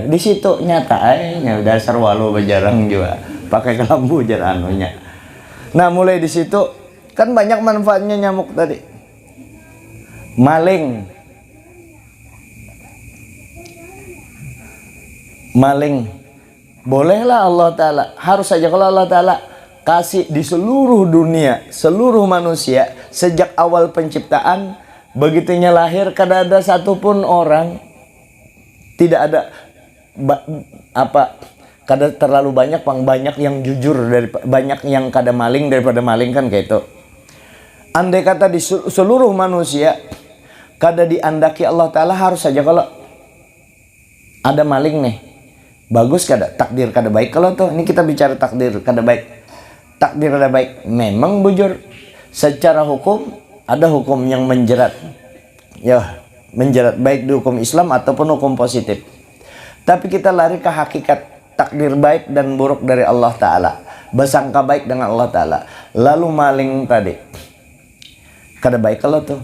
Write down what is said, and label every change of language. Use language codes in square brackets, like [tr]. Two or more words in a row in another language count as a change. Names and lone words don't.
[bjn] Di situ nyata dasar walu bejarang juga pakai kelambu jar anunya. Nah mulai di situ kan banyak manfaatnya nyamuk tadi. Maling maling. Bolehlah Allah Ta'ala, harus saja kalau Allah Ta'ala kasih di seluruh dunia, seluruh manusia, sejak awal penciptaan, begitunya lahir, kada ada satupun orang, tidak ada kada terlalu banyak yang jujur dari banyak yang kada maling daripada maling, kan kayak itu. Andai kata di seluruh manusia kada diandaki Allah Ta'ala, harus saja kalau ada maling nih, bagus kada, takdir kada baik. Kalau tuh ini kita bicara takdir kada baik, takdir kada baik, memang bujur secara hukum ada hukum yang menjerat, ya menjerat, baik di hukum Islam ataupun hukum positif. Tapi kita lari ke hakikat takdir baik dan buruk dari Allah Ta'ala, bersangka baik dengan Allah Ta'ala. Lalu maling tadi kada baik kalau tuh.